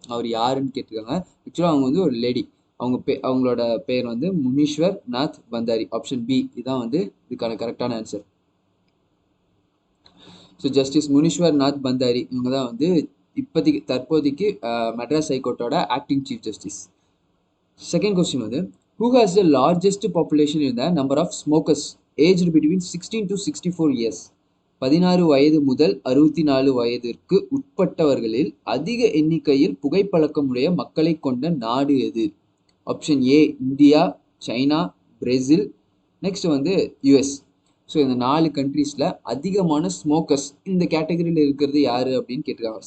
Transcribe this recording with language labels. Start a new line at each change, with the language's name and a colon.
Tamil: அவர் யாருன்னு கேட்டிருக்காங்க. ஆக்சுவலாக அவங்க வந்து ஒரு லேடி. அவங்களோட பேர் வந்து முனீஸ்வர் நாத் பந்தாரி. ஆப்ஷன் பி இதுதான் வந்து இதுக்கான கரெக்டான answer. So justice Muneeswar Nath Bhandari இவங்க தான் வந்து தற்போதைக்கு Madras ஹைகோர்ட்டோட acting chief justice.
English: Second question வந்து, who has the largest population in the number of smokers aged between 16 to 64 years?
Tamil: 16 வயது முதல் 64 வயதிற்கு உட்பட்டவர்களில் அதிக எண்ணிக்கையில் புகைப்பழக்கமுடைய மக்களை கொண்ட நாடு எது? Option A India, China, Brazil, next வந்து யூஎஸ். ஸோ இந்த 4 கண்ட்ரீஸில் அதிகமான ஸ்மோக்கர்ஸ் இந்த கேட்டகரியில் இருக்கிறது யார் அப்படின்னு கேட்டிருக்காங்க.